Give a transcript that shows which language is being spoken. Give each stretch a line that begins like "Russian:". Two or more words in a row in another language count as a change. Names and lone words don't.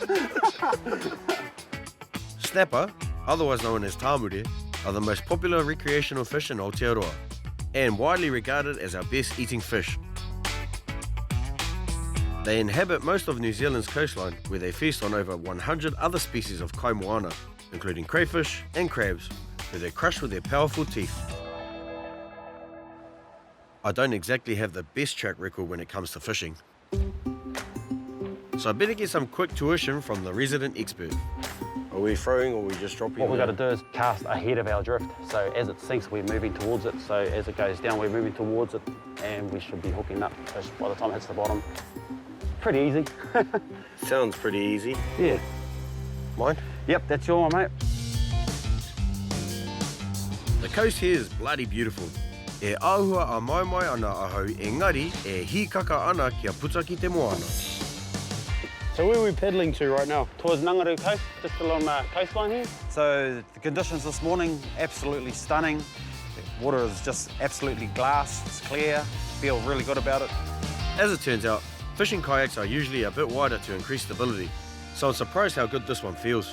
English: Snapper, otherwise known as tāmure, are the most popular recreational fish in Aotearoa and widely regarded as our best eating fish. They inhabit most of New Zealand's coastline, where they feast on over 100 other species of
Māori: kai moana,
English: including crayfish and crabs, who they crush with their powerful teeth. I don't exactly have the best track record when it comes to fishing, so I better get some quick tuition from the resident expert. Are we throwing or are we just dropping? What we've got to do is cast ahead of our drift. So as it sinks, we're moving towards it. So as it goes down, we're moving towards it, and we should be hooking up fish by the time it hits the bottom. Pretty easy. Sounds pretty easy. Yeah. Mine? Yep, that's your one, mate. The coast here is bloody beautiful.
Māori: E āhua a mai ana ahau, engari e hikaka ana kia puta ki te moana.
English: So where are we paddling to right now? Towards Nangaru Coast, just along the coastline here. So the conditions this morning, absolutely stunning. The water is just absolutely glass, it's clear, feel really good about it. As it turns out, fishing kayaks are usually a bit wider to increase stability, so I'm surprised how good this one feels.